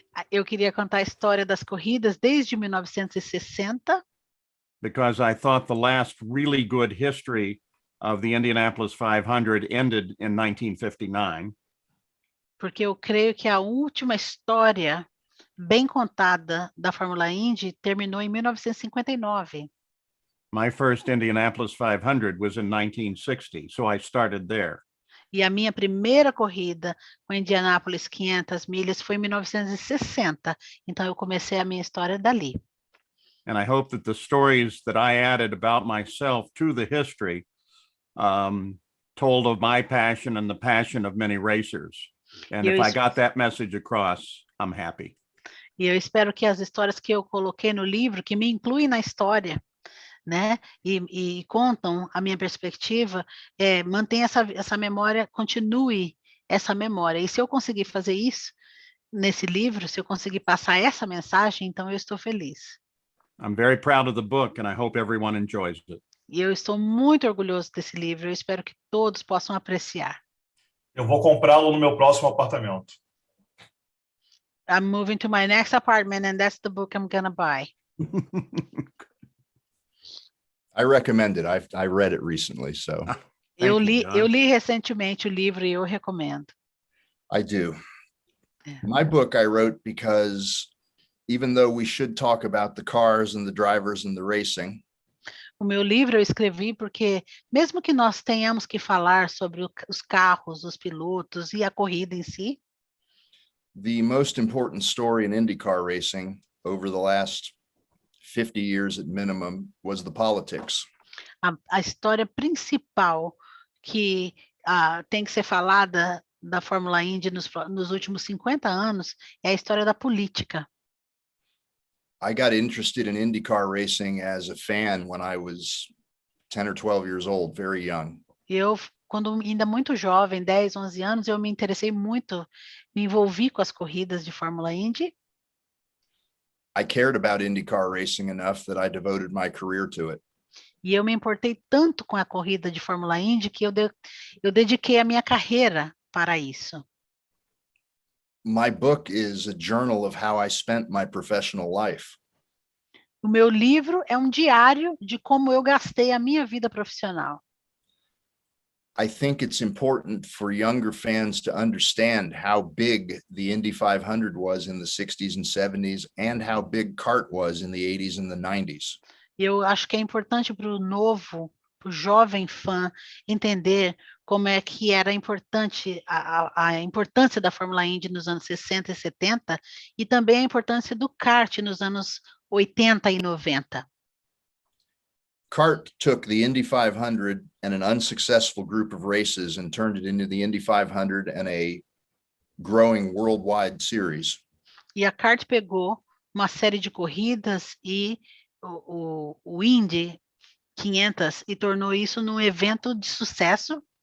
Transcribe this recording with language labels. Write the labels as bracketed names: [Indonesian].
[Portuguese] Eu queria contar a história das corridas desde 1960, [English] because I thought the last really good history of the Indianapolis 500 ended in 1959. [Portuguese] porque eu creio que a última história bem contada da Fórmula Indy terminou em 1959. [English] My first Indianapolis 500 was in 1960, so I started there. [Portuguese] E a minha primeira corrida com Indianápolis 500 milhas foi em 1960. Então, eu comecei a minha história dali. [English] And I hope that the stories that I added about myself to the history told of my passion and the passion of many racers. And if I got that message across, I'm happy. [Portuguese] E eu espero que as histórias que eu coloquei no livro, que me incluem na história, né, e contam a minha perspectiva, mantenha essa memória, continue essa memória. E se eu conseguir fazer isso nesse livro, se eu conseguir passar essa mensagem, então eu estou feliz. [English] I'm very proud of the book and I hope everyone enjoys it. [Portuguese] E eu estou muito orgulhoso desse livro, eu espero que todos possam apreciar. Eu vou comprá-lo no meu próximo apartamento. [English] I'm moving to my next apartment and that's the book I'm gonna buy. I recommend it. I read it recently, so. [Portuguese] Eu li recentemente o livro e eu recomendo. [English] I do. My book I wrote because even though we should talk about the cars and the drivers and the racing, [Portuguese] o meu livro eu escrevi porque, mesmo que nós tenhamos que falar sobre os carros, os pilotos e a corrida em si, [English] the most important story in IndyCar racing over the last 50 years at minimum was the politics. [Portuguese] A história principal que tem que ser falada da Fórmula Indy nos últimos 50 anos é a história da política. [English] I got interested in IndyCar racing as a fan when I was 10 or 12 years old, very young. [Portuguese] Eu, quando ainda muito jovem, 10, 11 anos, eu me interessei muito, me envolvi com as corridas de Fórmula Indy. [English] I cared about IndyCar racing enough that I devoted my career to it. [Portuguese] E eu me importei tanto com a corrida de Fórmula Indy que eu dediquei a minha carreira para isso. [English] My book is a journal of how I spent my professional life. [Portuguese] O meu livro é um diário de como eu gastei a minha vida profissional. [English] I think it's important for younger fans to understand how big the Indy 500 was in the 60s and 70s and how big kart was in the 80s and the 90s. [Portuguese] Eu acho que é importante para o jovem fã entender como é que era importante a importância da Fórmula Indy nos anos 60 e 70 e também a importância do kart nos anos 80 e 90. [English] Kart took the Indy 500 and an unsuccessful group of races and turned it into the Indy 500 and a growing worldwide series. [Portuguese] E a kart pegou uma série de corridas e o Indy 500 e tornou isso num evento de sucesso.